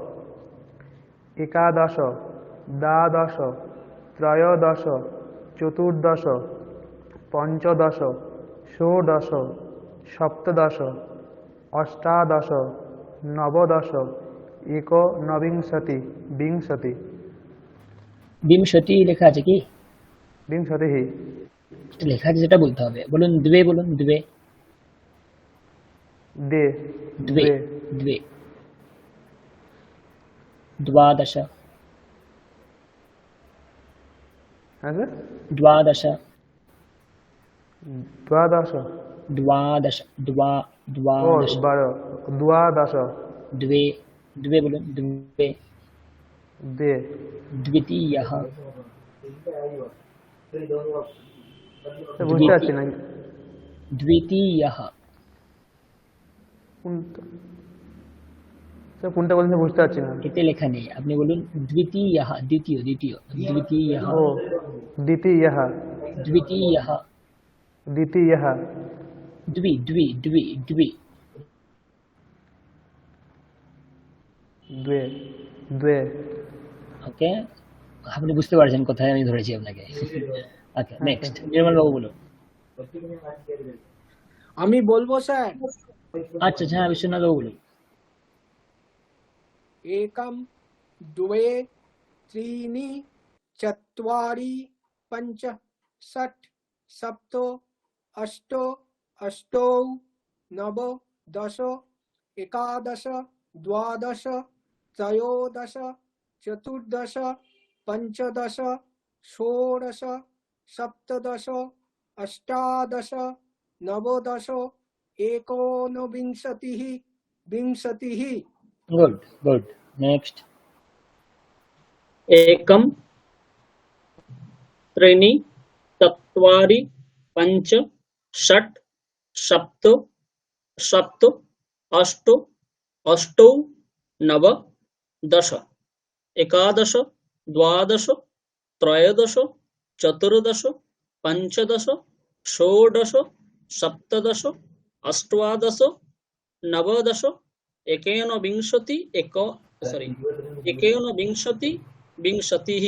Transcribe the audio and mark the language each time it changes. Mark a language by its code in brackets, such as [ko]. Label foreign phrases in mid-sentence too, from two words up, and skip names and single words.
[sa] एकादश द्वादश त्रयोदश चतुर्दश पञ्चदश षोडश सप्तदश अष्टादश नवदश एकोनविंशति विंशति। [bn] বিংশতি লেখা আছে কি? [sa] विंशतिः [bn] লেখা আছে যেটা বলতে হবে। বলুন দ্বে, বলুন দ্বে। [sa] द्वे द्वे द्वे द्वादश द्वादश द्वादश द्वादश द्वादश द्वादश द्वे द्वे बोलून द्वे द्वे द्वितीयः द्वितीयः [bn] কোনটা বলতে বুঝতে পারছি না। এতে লেখা নেই, আপনি বলুন [sa] দ্বিতীয়ः দ্বিতীয় দ্বিতীয় দ্বিতীয়ः ও দ্বিতীয়ः द्वितीयः द्वितीयः द्वि द्वि द्वि द्वि द्वे द्वे। [bn] ওকে, আপনি বুঝতে পারছেন কোথায় আমি ধরেছি আপনাকে। ওকে, নেক্সট নির্মল বাবু বলুন। আমি বলবো স্যার। আচ্ছা আচ্ছা, বিশ্বনাথ বাবু বলুন। [sa] एकं द्वे त्रीणि चत्वारि पञ्च षट् सप्त अष्ट अष्टौ नव दश एकादश द्वादश त्रयोदश चतुर्दश पञ्चदश षोडश सप्तदश अष्टादश नवदश एकोनविंशतिः विंशतिः। [en] Good good, next. [sa] एकं त्रीणि चत्वारि पञ्च षट् सप्त सप्त अष्ट अष्टौ नव दश एकादश द्वादश त्रयोदश चतुर्दश पञ्चदश षोडश सप्तदश अष्टादश नवदश एकोनविंशति एकोनविंशति विंशतिः।